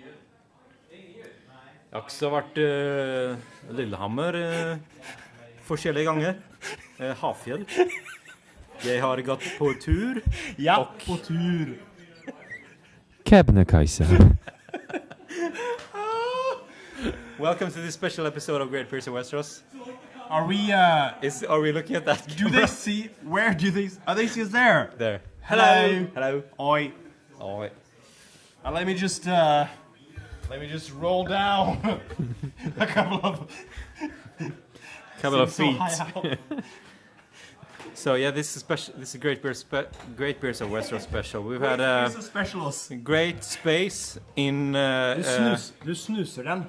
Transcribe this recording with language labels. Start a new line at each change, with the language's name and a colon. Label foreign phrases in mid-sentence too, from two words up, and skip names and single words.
Norwegian: Jeg har også vært Lillehammer forskjellige ganger. Hafjell. Jeg har gått på tur. Ja, på tur. Kebnekaise.
English: Welcome to this special episode of Great Beards of Westeros. Are we, Are we looking at that? do they see, where do they, are they see us there? There. Hello. Hello. Oi. Oh, Let me just roll down a couple of feet. So yeah, this is special. This is Great Beards of Westeros special. We've had He's a specialist. great space in.
Norwegian: Du snuser den.